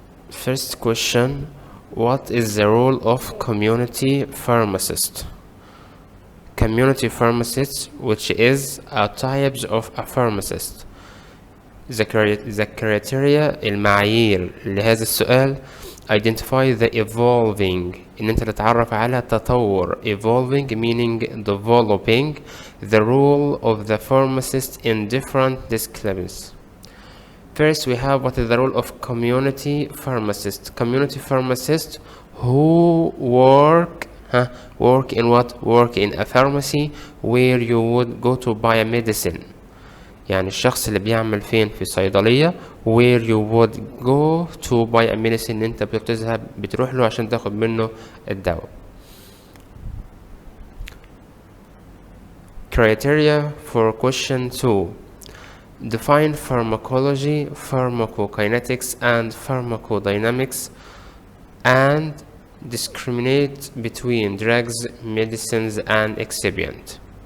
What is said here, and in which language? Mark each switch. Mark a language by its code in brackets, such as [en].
[en] First question: what is the role of community pharmacist? Community pharmacist, which is a types of a pharmacist. The criteria [ar] المعايير لهذا السؤال: [en] identify the evolving، [ar] إن أنت تتعرف على تطور. [en] evolving meaning developing the role of the pharmacist in different disciplines. First, we have what is the role of community pharmacist. Community pharmacist who work in what? Work in a pharmacy where you would go to buy a medicine. [ar] يعني الشخص اللي بيعمل فين؟ في صيدلية. [en] where you would go to buy a medicine، [ar] انت بتروح له عشان تاخد منه الدواء. [en] Criteria for question 2: define pharmacology, pharmacokinetics and pharmacodynamics, and discriminate between drugs, medicines and excipient.